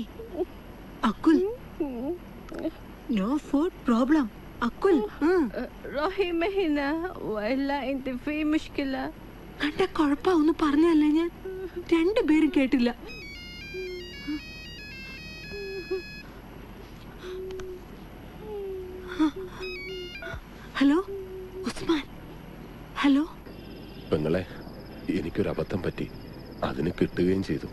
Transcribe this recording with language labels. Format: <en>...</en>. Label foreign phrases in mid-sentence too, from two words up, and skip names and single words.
<en>അക്കുൽ, no food problem. അക്കുൽ</en> <ar>روحي ما هنا والا انت في مشكله.</ar> <ml>എന്റെ കുഴപ്പമൊന്നും പറഞ്ഞല്ലേ ഞാൻ? 2 പേരും കേട്ടില്ല. ഹലോ ഉസ്മാൻ. ഹലോ പെങ്ങളെ, എനിക്കൊരു അബദ്ധം പറ്റി. അതിന് കിട്ടുകയും ചെയ്തു.</ml>